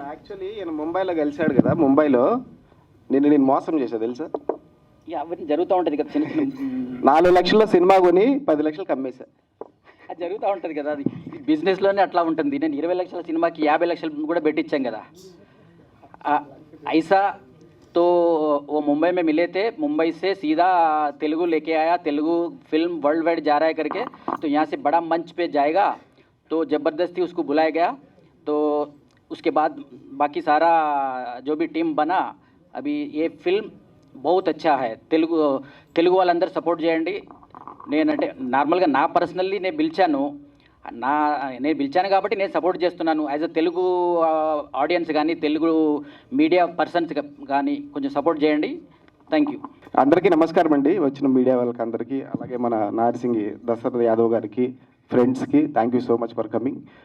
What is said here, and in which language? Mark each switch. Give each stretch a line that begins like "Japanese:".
Telugu: Actually ఈయన ముంబైలో కలిశాడు కదా, ముంబైలో నేను మోసం చేశా తెలుసా. అవన్నీ జరుగుతూ ఉంటుంది కదా, చిన్న 4 లక్షల సినిమా కొని 10 లక్షలకు అమ్మేశా. అది జరుగుతూ ఉంటుంది కదా, అది బిజినెస్లోనే అట్లా ఉంటుంది. నేను 20 లక్షల సినిమాకి 50 లక్షలు కూడా పెట్టించాం కదా.
Hindi: ऐसा तो वो मुंबई में मिले थे, मुंबई से सीधा तेलुगु लेके आया, तेलुगु फिल्म वर्ल्ड वाइड जा रहा है करके, तो यहाँ से बड़ा मंच पे जाएगा, तो ज़बरदस्ती उसको बुलाया गया। तो उसके बाद बाकी सारा जो भी टीम बना, अभी ये फिल्म बहुत अच्छा है.
Telugu: తెలుగు వాళ్ళందరూ సపోర్ట్ చేయండి. నేనంటే నార్మల్గా నా పర్సనల్లీ నేను పిలిచాను కాబట్టి నేను సపోర్ట్ చేస్తున్నాను. యాజ్ అ తెలుగు ఆడియన్స్ కానీ తెలుగు మీడియా పర్సన్స్ కానీ కొంచెం సపోర్ట్ చేయండి.
English: Thank you.
Telugu: అందరికీ నమస్కారం అండి, వచ్చిన మీడియా వాళ్ళకి అందరికీ, అలాగే మన నార్సింగి దశరథ యాదవ్ గారికి, ఫ్రెండ్స్కి
English: Thank you so much for coming.